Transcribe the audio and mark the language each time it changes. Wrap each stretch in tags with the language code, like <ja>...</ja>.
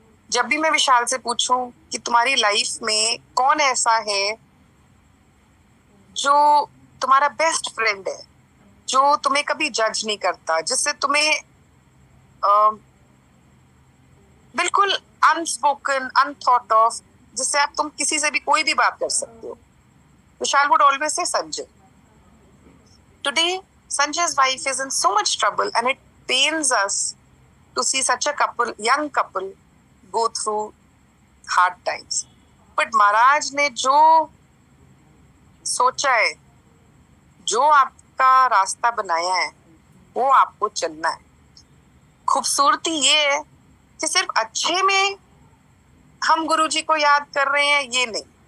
<hi>जब भी मैं विशाल से पूछूं कि तुम्हारी लाइफ में कौन ऐसा है जो तुम्हारा बेस्ट फ्रेंड है, जो तुम्हें कभी जज नहीं करता, जिससे तुम्हें बिल्कुल अनस्पोकन, अनथॉट ऑफ, जिससे आप तुम किसी से भी कोई भी बात कर सकते हो, विशाल</hi> <en>would always say</en> <hi>Sanjay.</hi> <en>Today Sanjay's wife is in so much trouble and it pains us to see such a couple, young couple, go through hard times.</en> <hi>But महाराज ने जो सोचा है, जो आपका रास्ता बनाया है, वो आपको चलना है। खूबसूरती ये है कि सिर्फ अच्छे में हम गुरुजी को याद कर रहे हैं, ये नहीं।</hi>